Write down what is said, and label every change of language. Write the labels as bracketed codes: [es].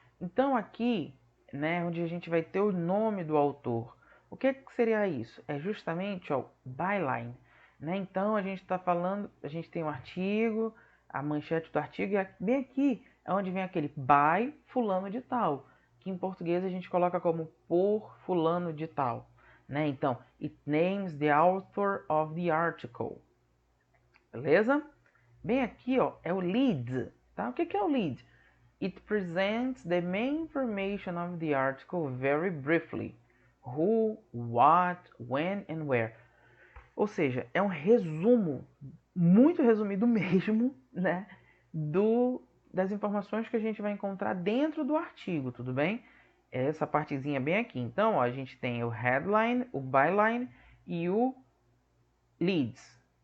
[pt] Então, aqui, né, onde a gente vai ter o nome do autor. O que seria isso? É justamente o byline. Né? Então, a gente está falando... A gente tem um artigo, a manchete do artigo, e bem aqui é onde vem aquele by fulano de tal. Que em português a gente coloca como por fulano de tal. Né? [en] Então, it names the author of the article. [pt] Beleza? Bem aqui, ó, é o lead. Tá? O que é o lead? [en] It presents the main information of the article very briefly. Who, what, when and where. [pt] Ou seja, é um resumo, muito resumido mesmo, né? Das informações que a gente vai encontrar dentro do artigo, tudo bem? Essa partezinha bem aqui. Então, ó, a gente tem o headline, o byline e o leads.